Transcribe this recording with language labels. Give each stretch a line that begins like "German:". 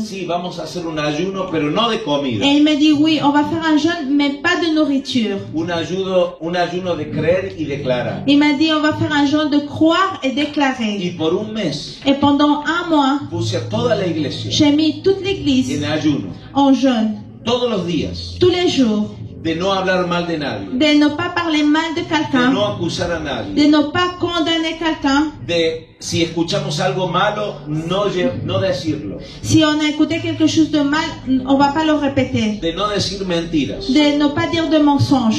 Spanish: Sí, vamos a hacer un ayuno, pero no de comida.
French: Et il me dit, oui, on va faire un jeûne, mais pas de nourriture.
Spanish: Un ayuno de creer y declarar.
French: Il m'a dit, on va faire un jeûne de croire et déclarer.
Spanish: Y por un mes
French: Et pendant un mois,
Spanish: puse a toda la iglesia
French: j'ai mis toute l'église
Spanish: en ayuno,
French: en jeûne,
Spanish: todos los días,
French: tous les jours,
Spanish: de no hablar mal de nadie,
French: de ne pas parler mal de
Spanish: de
French: quelqu'un,
Spanish: no acusar a
French: de
Spanish: nadie,
French: ne pas condamner quelqu'un.
Spanish: de si escuchamos algo malo, no decirlo,
French: Si on a écouté quelque chose de mal, on va pas le répéter.
Spanish: de no decir mentiras,
French: De ne pas dire de mensonges.